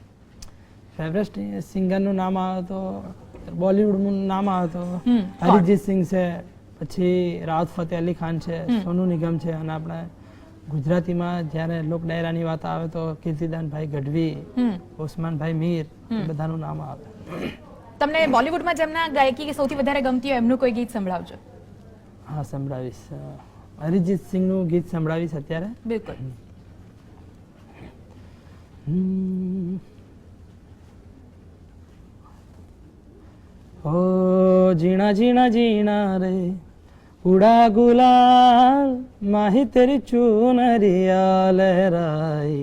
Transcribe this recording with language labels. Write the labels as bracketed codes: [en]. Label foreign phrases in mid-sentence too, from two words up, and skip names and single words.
[gu] ફેવરેટ સિંગરનું નામ આવે તો બોલિવૂડનું નામ આવે તો અરિજીત સિંહ છે, પછી રાહત ફતેહ અલી ખાન છે, સોનુ નિગમ છે, અને આપણે ગુજરાતીમાં જ્યારે લોક ડાયરાની વાત આવે તો કીર્તિદાનભાઈ ગઢવી, ઓસમાનભાઈ મીર, બધાનું નામ આવે. તમને બોલિવૂડમાં જેમના ગાયકી સૌથી વધારે ગમતી હોય એમનું કોઈ ગીત સંભળાવજો. હા, સંભળાવીશ. અરિજીત સિંહનું ગીત સંભળાવીશ અત્યારે. બિલકુલ. [hi] ओ जीना जीना जीना रे उड़ा गुलाल, माही तेरी चुनरिया लहराई.